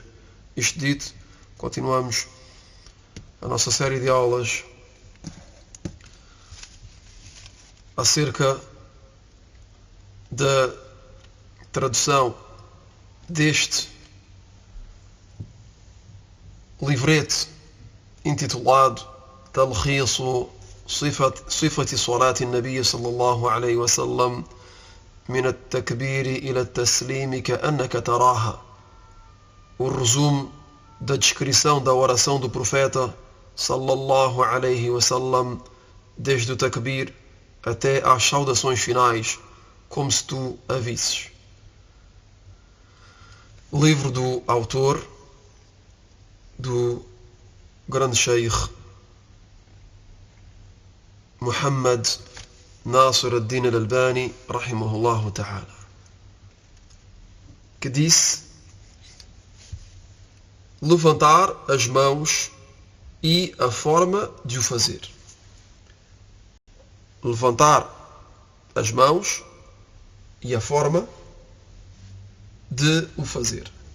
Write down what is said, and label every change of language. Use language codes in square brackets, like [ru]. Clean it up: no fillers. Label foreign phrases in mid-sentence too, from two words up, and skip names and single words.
[pt] Isto dito, continuamos a nossa série de aulas acerca da tradução deste livrete intitulado Talkhisu Sifati Salati Nabi sallallahu alayhi wa sallam min at-takbiri ila at-taslimi ka'annaka taraha. O resumo da descrição da oração do profeta [ar] صلى الله عليه وسلم [pt] desde o takbir até às saudações finais, como se tu a visses. Livro do autor, do grande Sheikh Muhammad Nasir ad-Din al-Albani, [ar] رحمه الله تعالى, [pt] que disse: levantar as mãos e a forma de o fazer. Levantar as mãos e a forma de o fazer.